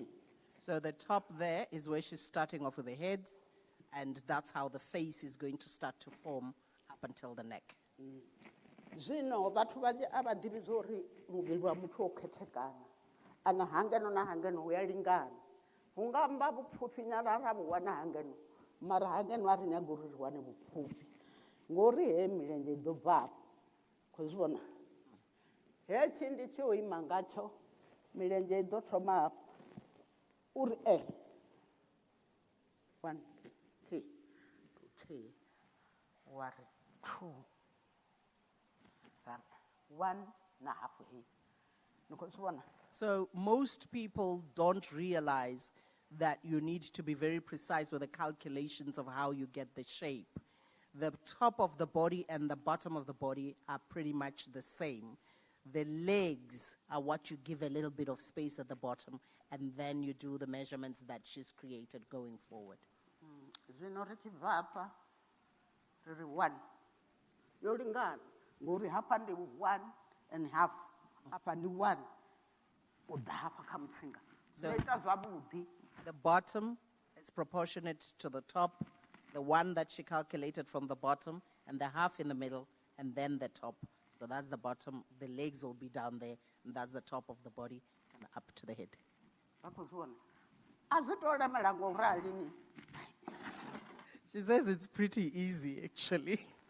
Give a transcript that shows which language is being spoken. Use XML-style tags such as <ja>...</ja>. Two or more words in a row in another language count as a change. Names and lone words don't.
<en>So the top there is where she's starting off with the heads, and that's how the face is going to start to form up until the neck.</en> <ve>Zwino vhathu vhanzhi a vha ḓivhi zwo uri muvhili wa muthu o khethekana ana hangeno na hangeno hu ya lingana hu nga mba vhupfhufhi nyana ra vhu wana hangeno mara hangeno a ri nyaga uri ri wane vhupfhufhi ngori he milenzhe i ḓo bva hafho khou zwi vhona hetshi ndi tshi o ima ngatsho milenzhe i ḓo thoma hafho uri 1 2 3 wa ri 2 1 na half hii ni khou zwi vhona.</ve> <en>So most people don't realize that you need to be very precise with the calculations of how you get the shape. The top of the body and the bottom of the body are pretty much the same. The legs are what you give a little bit of space at the bottom, and then you do the measurements that she's created going forward.</en> <ve>Zwino ri tshi bva hafha ri ri 1 yo lingana ngori hafha ndi 1</ve> <en>and half</en> <ve>hafha ndi 1 u ḓa hafha kha mutsinga</ve> <en>So-</en> <ve>ita zwavhuḓi.</ve> <en>The bottom is proportionate to the top, the one that she calculated from the bottom, and the half in the middle, and then the top. So that's the bottom. The legs will be down there, and that's the top of the body, and up to the head.</en> <ve>Vha khou zwi vhona a zwi tou lemela ngo rali ni.</ve> <en>She says it's pretty easy, actually.</en>